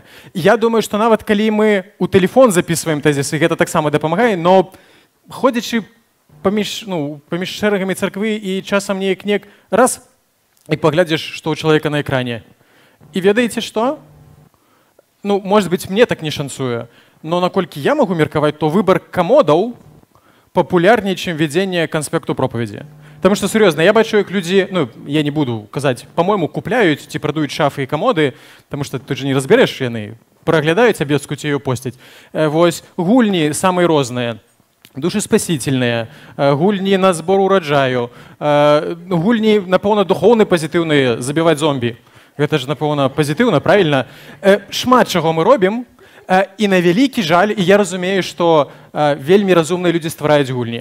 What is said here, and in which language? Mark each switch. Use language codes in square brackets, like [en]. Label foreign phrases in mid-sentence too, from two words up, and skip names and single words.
[be] Я думаю, што нават калі мы ў тэлефон записываем тэзісы, гэта таксама дапамагае, но ходзячы паміж шэрагамі царквы і часам неяк раз, і паглядзіш, што ў чалавека на экране. І ведаеце што? Ну, [ru] может быть, [be] мне так не шанцуе, но наколькі я магу меркаваць, то выбар камодаў папулярней, чым вядзенне канспекту пропаведзі. [ru] Потому что, серьезно, [be] я бачу, як людзі, ну, я не буду казаць, по-моему, купляюць ці прадаюць шафы і камоды, [ru] потому что ты же [be] не разберэш, яны праглядаюць абедску ці ёю посцяць. Вось, гульні самыя розныя, душеспасительныя, гульні на збор ураджаю, гульні, напэўна, духоўны пазітыўныя, забіваць зомбі. Гэта ж, напэўна, пазітыўна, правильно? Шмат чаго мы робім, і на вялікі жаль, і я разумею, што вельмі разумныя людзі ствараюць гульні.